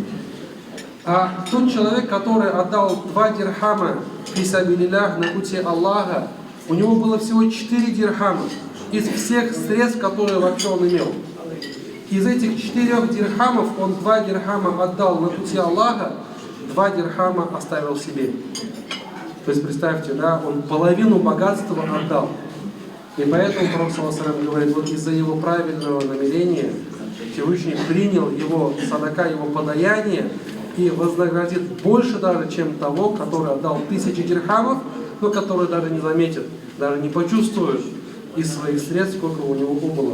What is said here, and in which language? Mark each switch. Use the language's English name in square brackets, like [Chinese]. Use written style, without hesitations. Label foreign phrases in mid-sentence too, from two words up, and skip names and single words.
[Russian] А тот человек, который отдал 2 дирхама фисабилиллях на пути Аллаха, у него было всего 4 дирхама из всех средств, которые вообще он имел. Из этих 4 дирхамов он 2 дирхама отдал на пути Аллаха, 2 дирхама оставил себе. То есть представьте, да, он половину богатства отдал. И поэтому пророк [Arabic] صلى الله عليه وسلم [Russian] говорит, вот из-за его правильного намерения Всевышний принял его садака, его подаяние, и вознаградит больше даже, чем того, который отдал 1000 дирхамов, но который даже не заметит, даже не почувствует из своих средств, сколько у него было.